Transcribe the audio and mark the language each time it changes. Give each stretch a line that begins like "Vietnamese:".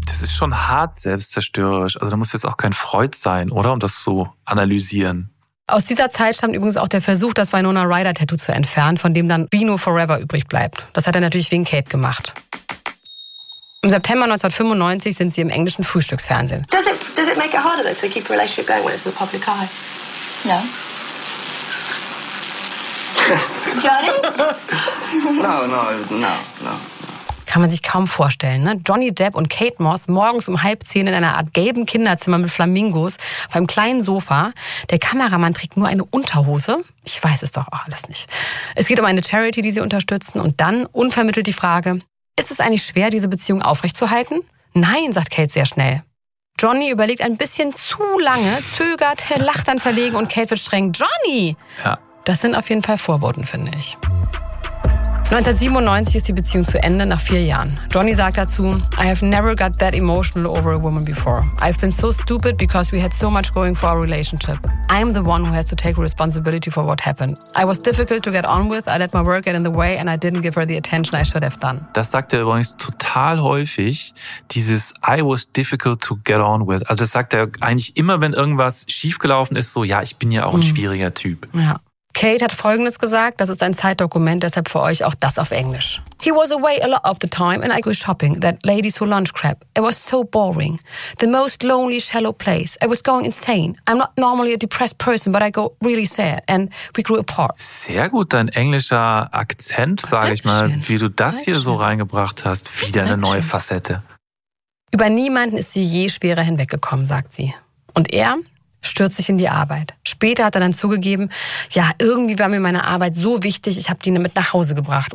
German: Das ist schon hart selbstzerstörerisch. Also da muss jetzt auch kein Freud sein, oder? Um das zu analysieren. Aus dieser Zeit stammt übrigens auch der Versuch, das Winona Ryder-Tattoo zu entfernen, von dem dann Beano Forever übrig bleibt. Das hat er natürlich wegen Kate gemacht. Im September 1995 sind sie im englischen Frühstücksfernsehen.
English: Does it make it harder though to keep a relationship going when it's in the public eye? No. Johnny? No.
German: Kann man sich kaum vorstellen, ne? Johnny Depp und Kate Moss morgens um 9:30 in einer Art gelben Kinderzimmer mit Flamingos auf einem kleinen Sofa. Der Kameramann trägt nur eine Unterhose. Ich weiß es doch auch alles nicht. Es geht um eine Charity, die sie unterstützen, und dann unvermittelt die Frage: Ist es eigentlich schwer, diese Beziehung aufrechtzuerhalten? Nein, sagt Kate sehr schnell. Johnny überlegt ein bisschen zu lange, zögert, lacht dann verlegen und Kate wird streng. Johnny! Ja. Das sind auf jeden Fall Vorboten, finde ich. 1997 ist die Beziehung zu Ende, nach 4 Jahren.
English: Johnny
German: sagt dazu:
English: I have never got that emotional over a woman before. I've been so stupid because we had so much going for our relationship. I'm the one who has to take responsibility for what happened. I was difficult to get on with, I let my work get in the way and I didn't give her the attention I should have done.
German: Das sagt er übrigens total häufig, dieses
English: I was difficult to get on with.
German: Also das sagt er eigentlich immer, wenn irgendwas schiefgelaufen ist, so ja, ich bin ja auch ein schwieriger Typ. Ja. Kate hat Folgendes gesagt, das ist ein Zeitdokument, deshalb für euch auch das auf Englisch.
English: He was away a lot of the time and I go shopping, that ladies who lunch crap. It was so boring. The most lonely, shallow place. I was going insane. I'm not normally a depressed person, but I go really sad and we grew apart.
German: Sehr gut, dein englischer Akzent, sage ich mal, wie du das hier so reingebracht hast, wieder eine neue Facette. Über niemanden ist sie je schwerer hinweggekommen, sagt sie. Und er stürzt sich in die Arbeit. Später hat er dann zugegeben, ja, irgendwie war mir meine Arbeit so wichtig, ich habe die mit nach Hause gebracht.